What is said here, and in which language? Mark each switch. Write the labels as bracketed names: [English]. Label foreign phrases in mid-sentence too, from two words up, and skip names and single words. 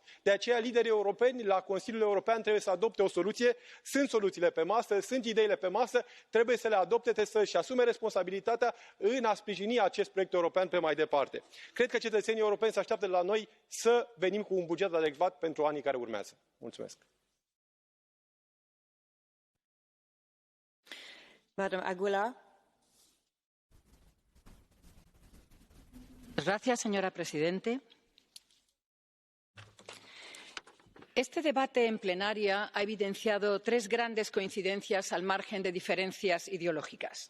[Romanian] De aceea, liderii europeni la Consiliul European trebuie să adopte o soluție. Sunt soluțiile pe masă, sunt ideile pe masă, trebuie să le adopte, trebuie să-și asume responsabilitatea în a sprijini acest proiect european pe mai departe. Cred că cetățenii europeni se așteaptă de la noi să venim cu un buget adecvat pentru anii care urmează. Mulțumesc. [English] Madam Aguilar. [Spanish] Señora presidenta, este debate en plenaria ha evidenciado 3 grandes coincidencias al margen de diferencias ideológicas.